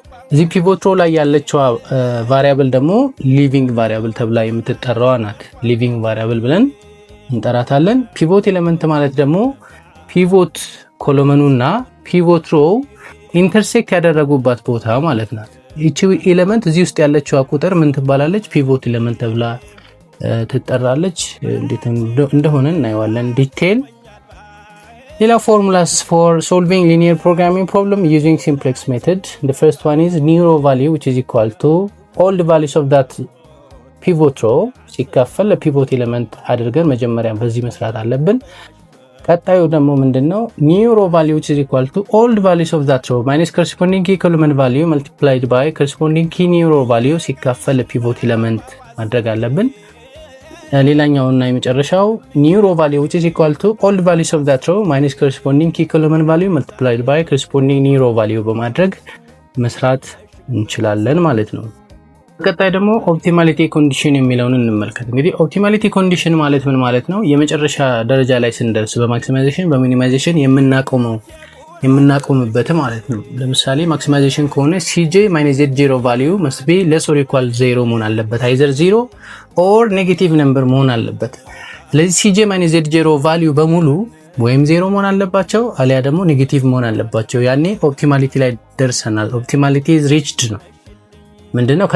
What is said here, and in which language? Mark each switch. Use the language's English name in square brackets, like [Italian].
[Amharic] እዚህ ፒቮት ሮ ላይ ያለችው ቫሪያብል ደግሞ ሊቪንግ ቫሪያብል ተብላ የምትጠራው ናት። ሊቪንግ ቫሪያብል ብለን እንጠራታለን። ፒቮት ኤሌመንት ማለት ደግሞ ፒቮት ኮሎመኑና ፒቮት ሮ ኢንተርሴክት ያደረጉባት ቦታ ማለት ናት። እቺ ኤሌመንት እዚህ ውስጥ ያለችው ቁጥር ምን ትባላለች? ፒቮት ኤሌመንት ተብላ ትጠራለች። እንዴት እንደሆነ እናየዋለን ዲቴል። ሌላ ፎርሙላስ [English] for solving linear programming problem using simplex method. The first one is new row value which is equal to all the values of that [Amharic] ፒቮት ሮ ሲካፈል ለፒቮት ኤሌመንት አድርገን መጀመሪያ በዚህ መስራት አለብን። ቀጣዩ ደግሞ ምንድነው? [English] ኒው ሮ ቫልዩ which is equal to all the values of that row minus corresponding key column value multiplied by corresponding key new row value [Amharic] ሲካፈል ለፒቮት ኤሌመንት ማድረግ አለብን። ሌላኛውና የመጨረሻው [English] ኒው ሮ ቫልዩ which is equal to all the values of that row minus corresponding key column value multiplied by corresponding new row value [Amharic] በማድረግ መስራት እንችላለን ማለት ነው። ቀጣይ ደግሞ ኦፕቲማሊቲ ኮንዲሽን የሚለውን እንመልከት። እንግዲህ ኦፕቲማሊቲ ኮንዲሽን ማለት ምን ማለት ነው? የመጨረሻ ደረጃ ላይ ስንደርስ በማክሲማይዜሽን በሚኒማይዜሽን የምናቆምበት ማለት ነው። ለምሳሌ ማክሲማይዜሽን ከሆነ cj-z0 ቫልዩ [English] must be less or equal 0 [Amharic] መሆን አለበት። [English] either 0 or negative number [Amharic] መሆን አለበት። ስለዚህ cj-z0 ቫልዩ በሙሉ ወይም 0 መሆን አለባቸው አሊያ ደግሞ ኔጌቲቭ መሆን አለባቸው። ያኔ ኦፕቲማሊቲ ላይ ደርሰናል። ኦፕቲማሊቲ [English] is reached [Amharic] ነው። ምንድነው?